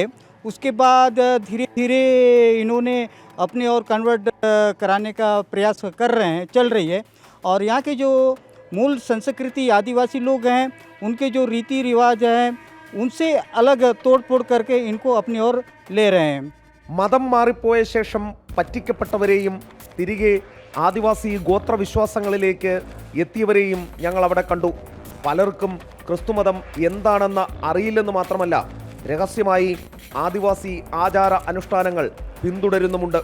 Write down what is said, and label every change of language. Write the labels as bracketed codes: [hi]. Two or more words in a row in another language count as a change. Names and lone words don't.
[hi] उसके बाद धीरे धीरे इन्होंने अपने और कन्वर्ट कराने का प्रयास कर रहे हैं, चल रही है. और यहाँ के जो मूल संस्कृति आदिवासी लोग हैं, उनके जो रीति रिवाज हैं, उनसे अलग तोड़ फोड़ करके इनको अपनी ओर ले रहे हैं. [ml] മതം മാറിപ്പോയ ശേഷം പറ്റിക്കപ്പെട്ടവരെയും തിരികെ ആദിവാസി ഗോത്രവിശ്വാസങ്ങളിലേക്ക് എത്തിയവരെയും ഞങ്ങൾ അവിടെ കണ്ടു. പലർക്കും ക്രിസ്തുമതം എന്താണെന്ന് അറിയില്ലെന്ന് മാത്രമല്ല, രഹസ്യമായി ആദിവാസി ആചാര അനുഷ്ഠാനങ്ങൾ പിന്തുടരുന്നുമുണ്ട്.